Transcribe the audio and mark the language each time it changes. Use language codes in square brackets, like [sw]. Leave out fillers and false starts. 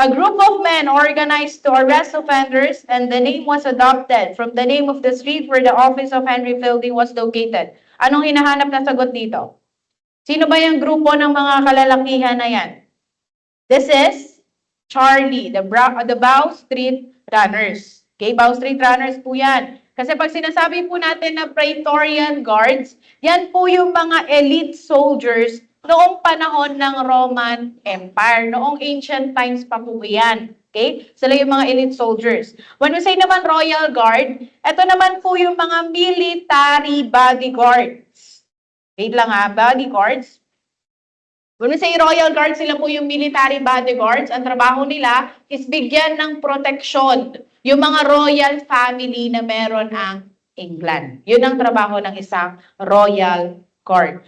[en] A group of men organized to arrest offenders and the name was adopted from the name of the street where the office of Henry Fielding was located. [tl] Anong hinahanap na sagot dito? Sino ba yung grupo ng mga kalalakihan na yan? [en] This is Charlie, the Bow Street Runners. [tl] Okay, Bow Street Runners po yan. Kasi pag sinasabi po natin na Praetorian Guards, yan po yung mga elite soldiers noong panahon ng Roman Empire. Noong ancient times pa po yan. Okay? Sila yung mga elite soldiers. [en] When we say [tl] naman Royal Guard, ito naman po yung mga military bodyguards. Wait lang ha, bodyguards. [en] When we say [tl] Royal Guard, sila po yung military bodyguards. Ang trabaho nila is bigyan ng proteksyon yung mga royal family na meron ang England. Yun ang trabaho ng isang Royal Guard.